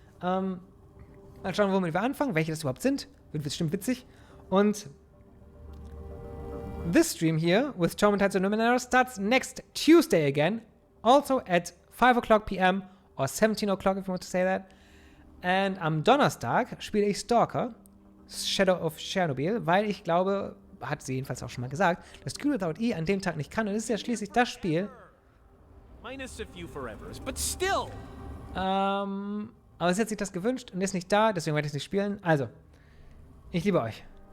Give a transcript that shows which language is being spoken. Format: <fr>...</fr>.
<de>Mal schauen, womit wir anfangen, welche das überhaupt sind. Wird bestimmt witzig. Und</de> <en>this stream here with Torment and Numenera starts next Tuesday again, also at 5 o'clock p.m. or 17 o'clock if you want to say that. And</en> <de>am Donnerstag spiele ich Stalker, Shadow of Chernobyl, weil ich glaube, hat sie jedenfalls auch schon mal gesagt, dass Q Without E an dem Tag nicht kann. Und es ist ja schließlich das Spiel.</de> <en>Minus a few forevers, but still.</en> <de>Aber sie hat sich das gewünscht und ist nicht da, deswegen werde ich es nicht spielen. Also, ich liebe euch.</de>